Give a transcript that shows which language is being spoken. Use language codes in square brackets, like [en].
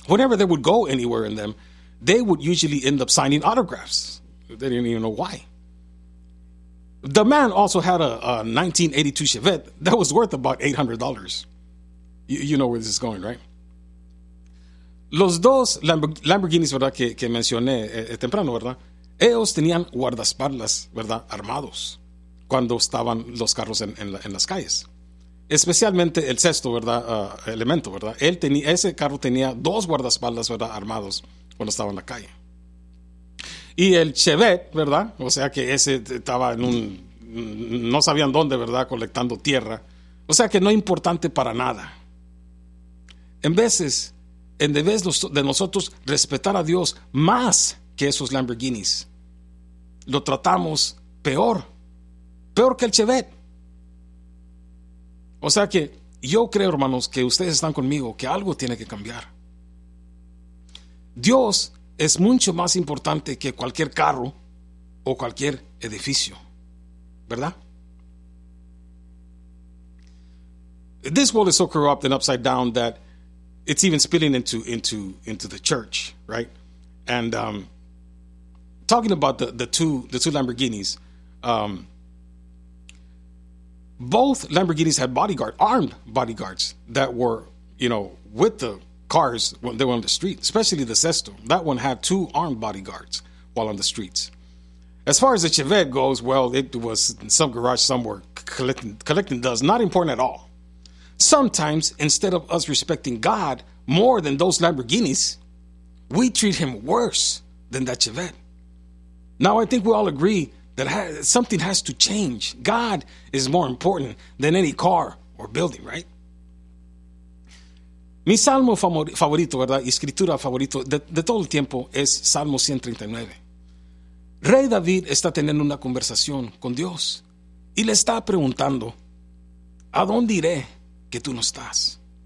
[en] Whenever they would go anywhere in them, they would usually end up signing autographs. They didn't even know why. The man also had a 1982 Chevette that was worth about $800. You know where this is going, right? [es] Los dos Lamborghinis, ¿verdad? Que mencioné temprano, ¿verdad? Ellos tenían guardaespaldas, ¿verdad? Armados cuando estaban los carros en las calles. Especialmente el Sesto, ¿verdad? Elemento, ¿verdad? Ese carro tenía dos guardaespaldas, ¿verdad? Armados cuando estaba en la calle. Y el Chevette, ¿verdad? O sea que ese estaba en un... No sabían dónde, ¿verdad? Colectando tierra. O sea que no importante para nada. En vez de nosotros respetar a Dios más que esos Lamborghinis, lo tratamos peor. Peor que el Chevette. O sea que yo creo, hermanos, que ustedes están conmigo, que algo tiene que cambiar. Dios es mucho más importante que cualquier carro o cualquier edificio, ¿verdad? [en] This world is so corrupt and upside down that it's even spilling into the church, right? And talking about the two Lamborghinis, both Lamborghinis had armed bodyguards that were, you know, with the cars when they were on the street, especially the Sesto. That one had two armed bodyguards while on the streets. As far as the Chevette goes, well, it was in some garage somewhere collecting dust. Not important at all. Sometimes, instead of us respecting God more than those Lamborghinis, we treat him worse than that Chevette. Now, I think we all agree that something has to change. God is more important than any car or building, right? [es] Mi salmo favorito, ¿verdad? Escritura favorito de todo el tiempo es Salmo 139. Rey David está teniendo una conversación con Dios y le está preguntando, ¿a dónde iré que tú no estás?